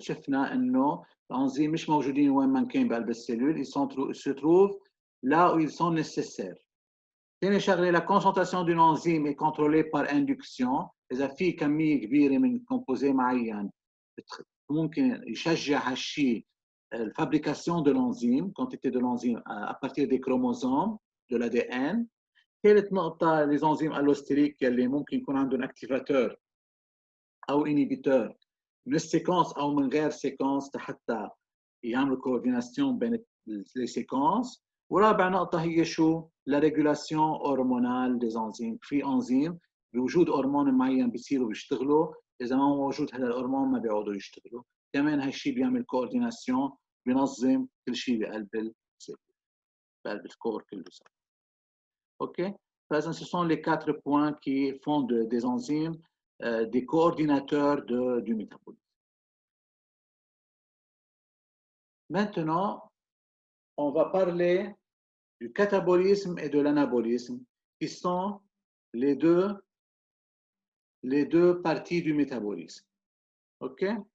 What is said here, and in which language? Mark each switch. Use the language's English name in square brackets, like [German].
[Arabic] شفنا انه الانزيم مش موجودين وين ما كان بقلب السيلول, [French] ils se trouvent là où ils sont nécessaires. [Arabic] ثاني شغله, [French] la concentration d'une enzyme est contrôlée par induction. [Arabic] اذا في كميه كبيره من كومبوزي معين ممكن يشجع هالشيء [French] la fabrication de l'enzyme, quantité de l'enzyme à partir des chromosomes de l'ADN. [Arabic] ثالث نقطة, [French] les enzymes allostériques [Arabic] اللي ممكن يكون عندهم activateur أو inhibiteur من السيكونس أو من غير سيكونس حتى يعملوا coordination بين les séquences. ورابع نقطة هي شو؟ [French] la régulation hormonale des enzymes. [Arabic] في enzymes بوجود هرمون معين بيصيروا بيشتغلوا, إذا ما موجود هذا الهرمون ما بيعودوا يشتغلوا. كمان هالشيء بيعمل coordination, بينظم كل شيء بقلب السيل, بقلب الكور كله. OK? [French] Ce sont les 4 points qui font des enzymes des coordinateurs du métabolisme. Maintenant, on va parler du catabolisme et de l'anabolisme, qui sont les deux parties du métabolisme. OK?